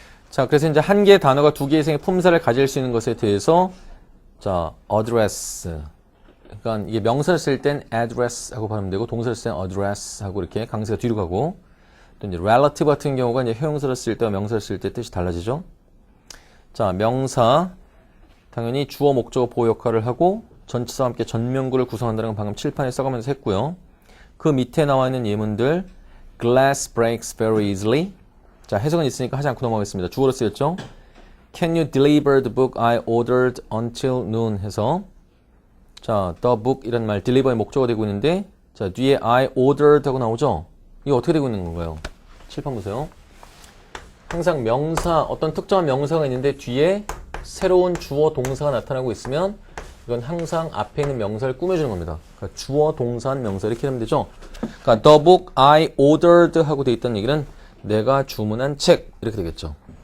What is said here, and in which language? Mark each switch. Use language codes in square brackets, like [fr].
[ko] 자, 그래서 이제 한 개의 단어가 두 개의 이상의 품사를 가질 수 있는 것에 대해서 자, address 그러니까 이게 명사를 쓸 땐 address 하고 발음되고 되고 동사를 쓸 땐 address 하고 이렇게 강세가 뒤로 가고 또 이제 relative 같은 경우가 이제 형용사를 쓸 때와 명사를 쓸 때 뜻이 달라지죠. 자, 명사 당연히 주어, 목적어, 보호 역할을 하고 전치사와 함께 전명구를 구성한다는 건 방금 칠판에 써가면서 했고요. 그 밑에 나와 있는 예문들 [en] glass breaks very easily. [ko] 자, 해석은 있으니까 하지 않고 넘어가겠습니다. 주어로 쓰였죠. [en] Can you deliver the book I ordered until noon [ko] 해서 자, [en] the book 이란 말 deliver의 [ko] 목적어가 되고 있는데 자, 뒤에 [en] I ordered [ko] 하고 나오죠. 이거 어떻게 되고 있는 건가요? 칠판 보세요. 항상 명사, 어떤 특정한 명사가 있는데 뒤에 새로운 주어, 동사가 나타나고 있으면 이건 항상 앞에 있는 명사를 꾸며주는 겁니다. 그러니까 주어, 동사, 명사 이렇게 하면 되죠. 그러니까 [en] the book I ordered [ko] 하고 돼 있다는 얘기는 내가 주문한 책 이렇게 되겠죠.